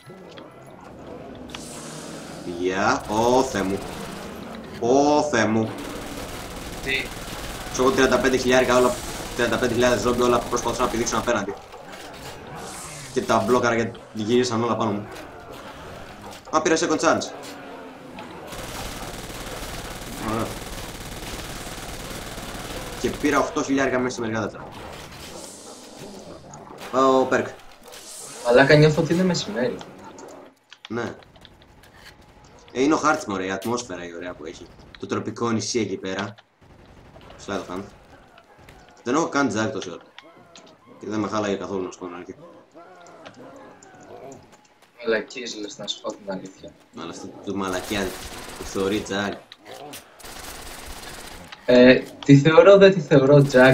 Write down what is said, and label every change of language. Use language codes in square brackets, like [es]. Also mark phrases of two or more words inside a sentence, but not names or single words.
[el] Γεια. Ω, Θεέ μου. Ω, Θεέ μου. Τι? Ξέρω 35.000 όλα. 35.000 ζόμπι όλα που προσπαθούσαν να πηδήξουν απέναντι. Και τα μπλόκαρα και γύρισαν όλα πάνω μου. Α, πήρα [en] second chance. [el] Ωραία. Και πήρα 8.000 μέσα σε μερικά δεύτερα. Πάω Περκ. Μαλάκα, νιώθω ότι είναι μεσημέρι. Ναι. Είναι ο χάρτης μου, ωραία, η ατμόσφαιρα η ωραία που έχει. Το τροπικό νησί εκεί πέρα. [en] Slide of hand. [el] Δεν έχω καν τζάκι τόση ώρα. Και δεν με χάλαγε καθόλου να σου πω την αλήθεια. Μαλακίες λες, να σου πω την αλήθεια. Αλλά αυτό το μαλακιά που θεωρεί τζάκι. Τη θεωρώ, δεν τη θεωρώ Jack.